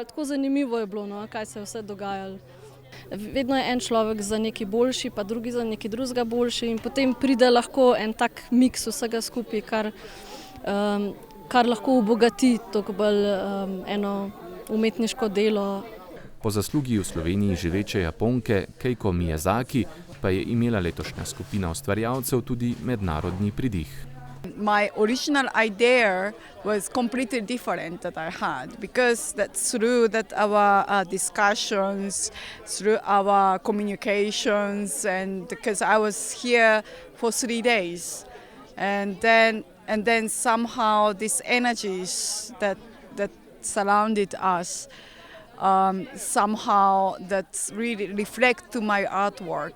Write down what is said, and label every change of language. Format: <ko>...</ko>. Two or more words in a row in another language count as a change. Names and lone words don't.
<sl>Tako zanimivo je bilo, no, kaj se je vse dogajalo. Vedno je en človek za nekaj boljši, pa drugi za nekaj drugega boljši in potem pride lahko en tak miks vsega skupaj, kar lahko obogati toliko bolj eno umetniško delo. Po zaslugi v Sloveniji živeče Japonke Keiko Miyazaki pa je imela letošnja skupina ustvarjalcev tudi mednarodni pridih.</sl> <en>My original idea was completely different that I had because that's through that our discussions, through our communications, and because I was here for 3 days, and then somehow these energies that surrounded us, somehow that really reflect to my artwork.</en>